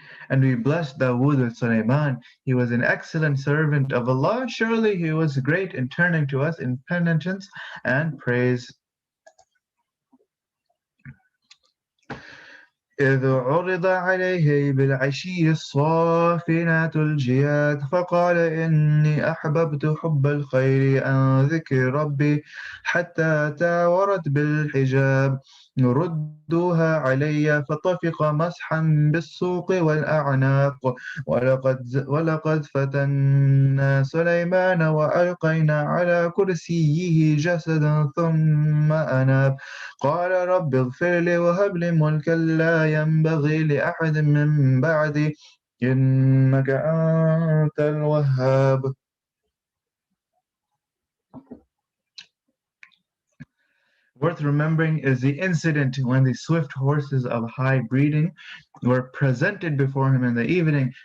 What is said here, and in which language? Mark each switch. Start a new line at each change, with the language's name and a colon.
English: And we blessed Dawood with Sulaiman. He was an excellent servant of Allah. Surely he was great in turning to us in penitence and praise.
Arabic: إذ عرض عليه بالعشي الصافنات الجياد فقال إني أحببت حب الخير عن ذكر ربي حتى تاورت بالحجاب ردوها علي فطفق مسحا بالسوق والأعناق ولقد فتنا سليمان وألقينا على كرسيه جسدا ثم أناب قال رب اغفر لي وهب لي ملكا لا ينبغي لأحد من بعدي إنك أنت الوهاب.
English: Worth remembering is the incident when the swift horses of high breeding were presented before him in the evening.